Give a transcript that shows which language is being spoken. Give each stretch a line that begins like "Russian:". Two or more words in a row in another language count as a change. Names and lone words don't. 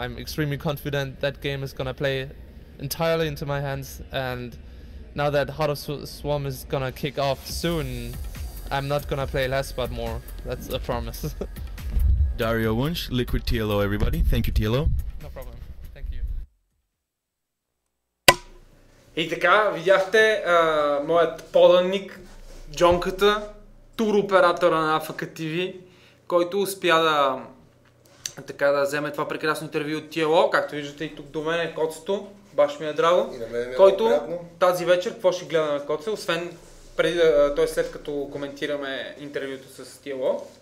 English: I'm extremely confident that game is gonna play entirely into my hands, and now that Heart of Swarm is gonna kick off soon, I'm not gonna play less but more. That's a promise. Dario Wunsch, Liquid TLO, everybody. Thank you, TLO. No problem. Thank you.
Bulgarian: И така, видяхте моят поданник, Джонката, туроператора на AFK TV, който успя да вземе това прекрасно интервю от TLO. Както виждате и тук до мен е Коцето, баш ми е драго, който тази вечер, какво ще гледаме, Коце, освен след като коментираме интервюто с TLO?